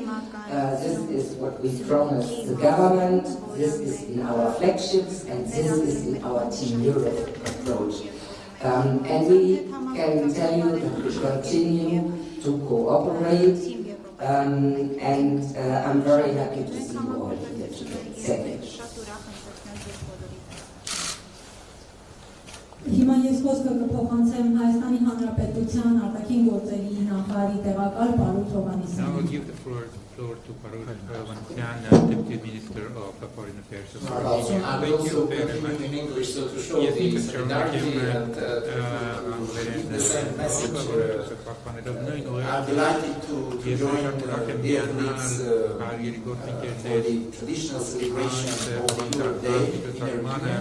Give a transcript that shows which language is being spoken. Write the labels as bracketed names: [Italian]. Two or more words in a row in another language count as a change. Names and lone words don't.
[English] This is what we promised the government, this is in our flagships, and this is in our Team Europe approach. And we can tell you that we continue to cooperate, and I'm very happy to see you all here today. Thank you. [Armenian] Հիմա ես խոսքը կփոխանցեմ Հայաստանի Հանրապետության արտաքին գործերի նախարարի տեղակալ Պարուլ Հովհաննիսյանին։ [English] Now I will give the floor to Parul Hovanesyan, Deputy Minister of Foreign Affairs of Armenia. I will also continue in English so to show the solidarity and give the same message. I'm delighted to join dear colleagues for the traditional celebration of the Europe Day in Armenia.